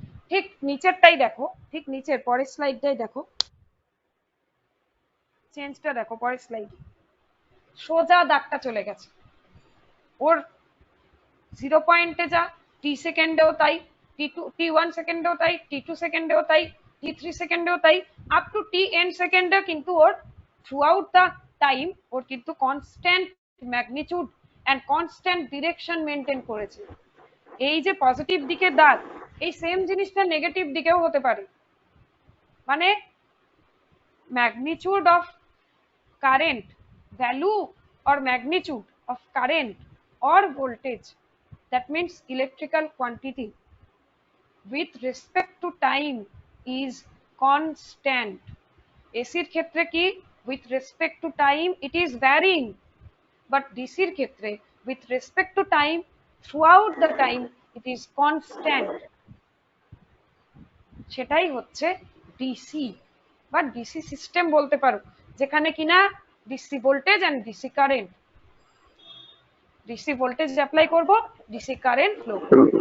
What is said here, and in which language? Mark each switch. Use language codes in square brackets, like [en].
[bn] ঠিক নিচেরটাই দেখো, ঠিক নিচের পরের স্লাইডটাই দেখো, চেঞ্জটা দেখো পরের স্লাইডে, সোজা দাগটা চলে গেছে, ওর 0 পয়েন্টে যা টি সেকেন্ডেও তাই, টি1 সেকেন্ডেও তাই, টি2 সেকেন্ডেও তাই, টি3 সেকেন্ডেও তাই, আপ টু টি এন সেকেন্ডে কিন্তু ওর [en] throughout the time [bn] ওর কিন্তু [en] constant magnitude and constant direction [bn] maintain করেছে। এই যে পজিটিভ দিকে দাগ, এই সেম জিনিসটা নেগেটিভ দিকেও হতে পারে। [en] মানে magnitude of current, value or magnitude of current or voltage, that means electrical quantity, with respect to time is constant. [bn] এসির ক্ষেত্রে কি, [en] with respect to time it is varying, but [bn] ডিসির ক্ষেত্রে [en] with respect to time, throughout the time it is constant. [bn] সেটাই হচ্ছে DC বা DC system বলতে পারো, যেখানে কিনা DC voltage and DC current, DC voltage apply করব, ডিসি কারেন্ট ফ্লো করবে।